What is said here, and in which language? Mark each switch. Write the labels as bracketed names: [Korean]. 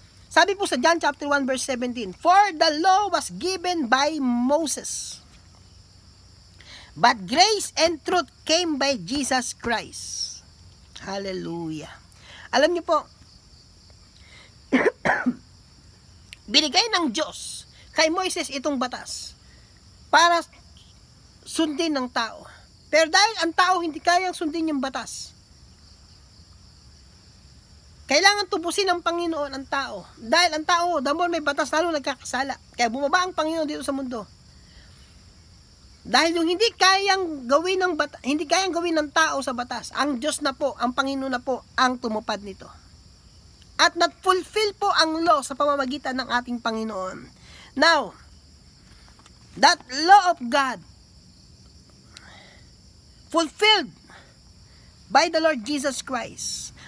[Filipino] Sabi po sa [English] John chapter 1 verse 17, for the law was given by Moses, but grace and truth came by Jesus Christ. Hallelujah. [Filipino] Alam niyo po, binigay ng Diyos kay Moises itong batas para sundin ng tao. Pero dahil ang tao hindi kayang sundin yung batas, kailangan tubusin ng Panginoon ang tao. Dahil ang tao, [English] the more [Filipino] may batas, lalo nagkakasala. Kaya bumaba ang Panginoon dito sa mundo. Dahil yung hindi kayang gawin ng tao sa batas, ang Diyos na po, ang Panginoon na po, ang tumupad nito. at nat-fulfill po ang law sa pamamagitan ng ating Panginoon. [English] Now, that law of God fulfilled by the Lord Jesus Christ.